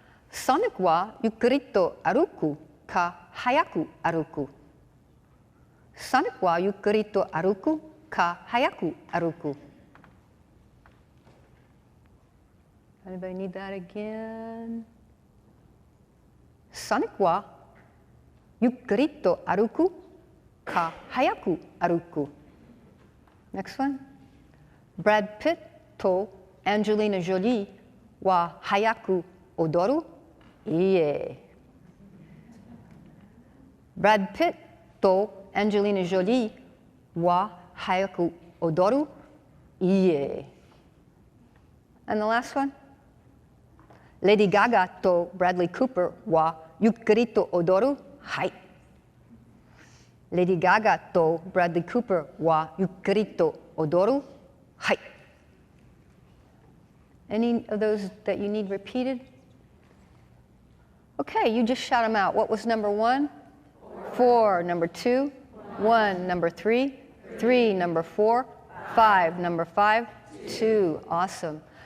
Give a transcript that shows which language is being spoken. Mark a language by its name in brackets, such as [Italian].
[Japanese] Sonic はゆっくりと歩くか早く歩く? Sonic はゆっくりと歩くか早く歩く? [English] Anybody need that again? [Japanese] Sonic はゆっくりと歩くか早く歩く? [English] Next one. [Japanese] Brad Pitt と Angelina Jolie は早く踊る? いいえ。 Brad Pitt と Angelina Jolie は早く踊る? いいえ。 [English] And the last one. [Japanese] Lady Gaga と Bradley Cooper はゆっくりと踊る? はい。 Lady Gaga と Bradley Cooper はゆっくりと踊る? はい。 [English] Any of those that you need repeated? Okay, you just shout them out. What was number 1? 4. Number 2? 1. Number 3? 3. Number 4? 5. Number 5? 2. Awesome.